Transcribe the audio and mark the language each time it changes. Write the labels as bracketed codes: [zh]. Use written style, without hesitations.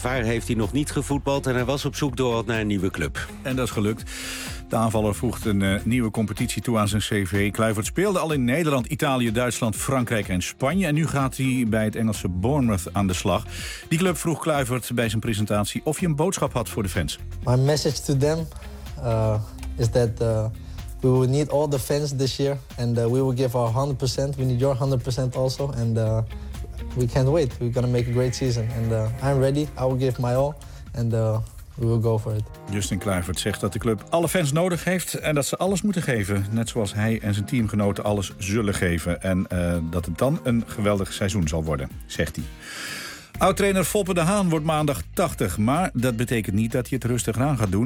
[nl] Waar heeft hij nog niet gevoetbald en hij was op zoek door naar een nieuwe club. En dat is gelukt. De aanvaller voegt een nieuwe competitie toe aan zijn cv. Kluivert speelde al in Nederland, Italië, Duitsland, Frankrijk en Spanje. En nu gaat hij bij het Engelse Bournemouth aan de slag. Die club vroeg Kluivert bij zijn presentatie of hij een boodschap had voor de fans. [en] My message to them is that we will need all the fans this year. And we will give our 100%. We need your 100% also. And we can't wait. We're going to make a great season. And I'm ready. I will give my all. And we will go for it. [nl] Justin Kluivert zegt dat de club alle fans nodig heeft en dat ze alles moeten geven. Net zoals hij en zijn teamgenoten alles zullen geven. En dat het dan een geweldig seizoen zal worden, zegt hij. Oud-trainer Foppe de Haan wordt maandag 80. Maar dat betekent niet dat hij het rustig aan gaat doen.